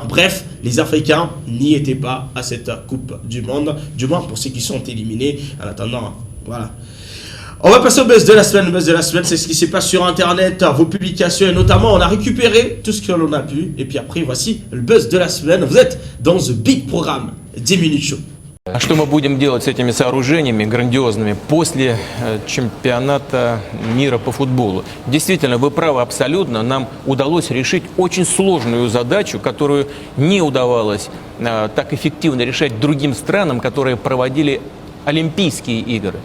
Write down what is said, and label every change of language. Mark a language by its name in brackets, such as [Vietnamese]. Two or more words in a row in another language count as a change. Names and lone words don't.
[French] Bref, les Africains n'y étaient pas à cette Coupe du Monde, du moins pour ceux qui sont éliminés. En attendant, voilà. On va passer au buzz de la semaine. Le buzz de la semaine, c'est ce qui se passe sur internet, vos publications, et notamment on a récupéré tout ce que l'on a pu. Et puis après, voici le buzz de la semaine. Vous êtes dans The Big Programme, 10 minutes show. [Russian] А что мы будем делать с этими сооружениями грандиозными после чемпионата мира по футболу? Действительно, вы правы абсолютно. Нам удалось решить очень сложную задачу, которую не удавалось так эффективно решать другим странам, которые проводили Олимпийские игры.